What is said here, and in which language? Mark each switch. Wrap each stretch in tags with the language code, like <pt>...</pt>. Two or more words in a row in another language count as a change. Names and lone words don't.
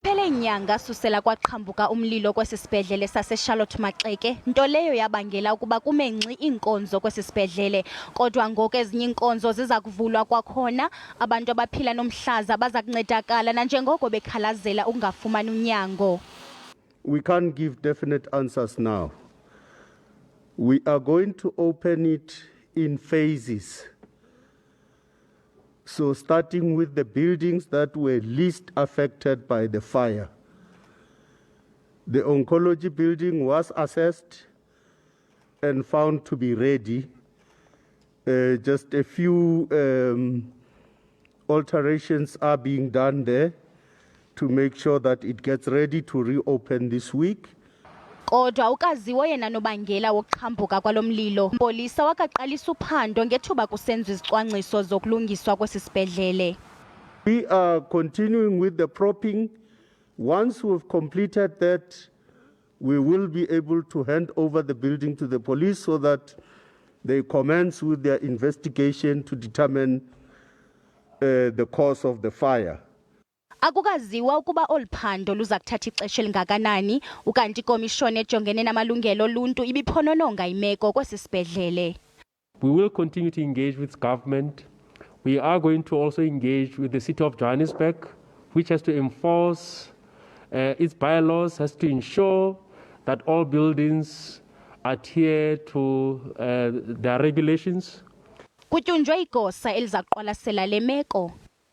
<xh>ngeenyanga susela kwaaqhambuka umlilo kwesisibhedlele saseCharlotte Maxeke, nto leyo yabangela ukuba kume ngxi iinkonzo kwesisibhedlele. Kodwa ngoku ezinye iinkonzo zizakuvulwa kwakhona, abantu abaphila nomhlaza baza kuncedakala nanjengoko bekhalazela ukungafumani unyango.</xh> <en>We can't give definite answers now. We are going to open it in phases. So starting with the buildings that were least affected by the fire. The oncology building was assessed and found to be ready. Just a few alterations are being done there to make sure that it gets ready to reopen this week.</en> <xh>Kodwa ukaziwo yena nobangela wokuqhambuka kwalomlilo. Amapolisa awakaqalisi uphando ngethuba kusenziwa izicwangciso zokulungiswa kwesisibhedlele.</xh> <en>We are continuing with the propping. Once we've completed that, we will be able to hand over the building to the police so that they commence with their investigation to determine the cause of the fire.</en> <xh>Akukaziwa ukuba oluphando luza kuthatha ixesha elingakanani, ukanti ikomishoni ejongene namalungelo oluntu ibiphonononga imeko kwesisibhedlele.</xh> <en>We will continue to engage with government. We are going to also engage with the City of Johannesburg, which has to enforce its bylaws, has to ensure that all buildings adhere to their regulations.</en> <xh>Kutyunjwe igosa eliza kuqwalasela le meko.</xh>